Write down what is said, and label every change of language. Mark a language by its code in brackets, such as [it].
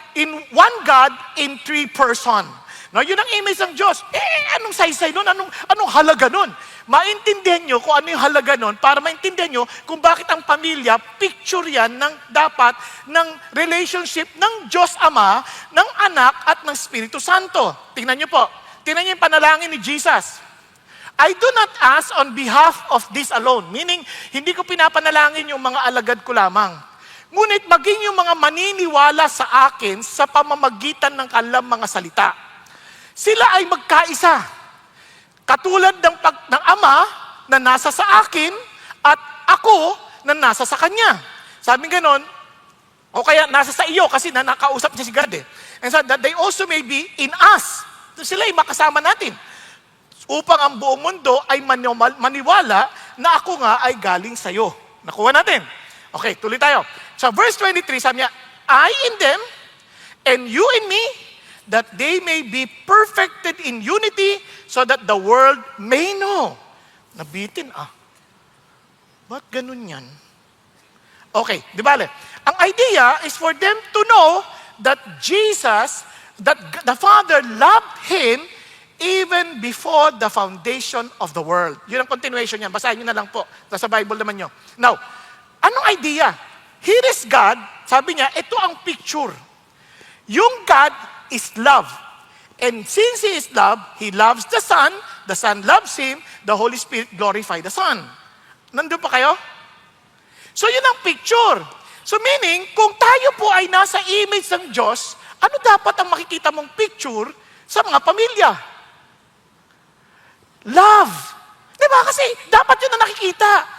[en] In one God, in three person. [tl] No, yun ang image ng Diyos. Anong saysay nun? Anong halaga nun? Maintindihan nyo kung ano yung halaga nun para maintindihan nyo kung bakit ang pamilya, picture yan dapat ng relationship ng Diyos Ama, ng Anak at ng Espiritu Santo. Tingnan nyo po. Tingnan nyo yung panalangin ni Jesus. [en] I do not ask on behalf of this alone. [tl] Meaning, hindi ko pinapanalangin yung mga alagad ko lamang. Ngunit maging yung mga maniniwala sa akin sa pamamagitan ng kanilang mga salita. Sila ay magkaisa. Katulad ng Ama na nasa sa akin at ako na nasa sa Kanya. Sabi ganon, o kaya nasa sa iyo kasi nakausap niya si God eh. [en] And so that they also may be in us. [tl] Sila ay makasama natin. Upang ang buong mundo ay maniwala na ako nga ay galing sa'yo. Nakuha natin. Okay, tuloy tayo. Sa verse 23, sabi niya, [en] I in them, and you in me, that they may be perfected in unity, so that the world may know. [tl] Nabitin Ba't ganun yan? Okay, di ba? [en] Ang idea is for them to know that Jesus, that the Father loved Him even before the foundation of the world. [tl] Yun ang continuation niyan. Basahin niyo na lang po. Nasa Bible naman niyo. Now, anong idea? [en] Here is God. [tl] Sabi niya, ito ang picture. [en] Yung God is love. And since He is love, He loves the Son loves Him, the Holy Spirit glorify the Son. [tl] Nandun pa kayo? So yun ang picture. So meaning, kung tayo po ay nasa image ng Diyos, ano dapat ang makikita mong picture sa mga pamilya? Love. Diba? Kasi dapat yun ang nakikita.